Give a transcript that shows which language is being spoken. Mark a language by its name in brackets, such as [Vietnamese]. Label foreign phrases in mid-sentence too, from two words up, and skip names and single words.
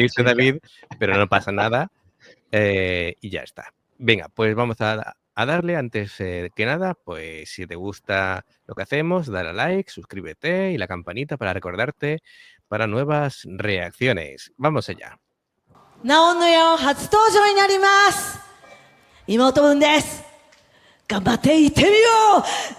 [Spanish] confundiste, David, pero no pasa nada. Y ya está. Venga, pues vamos a darle. Antes que nada, pues si te gusta lo que hacemos, dale a like, suscríbete y la campanita para recordarte para nuevas reacciones. Vamos allá. [Japanese] ナオンのヤオン初登場になります。妹分です。頑張っていってみよう。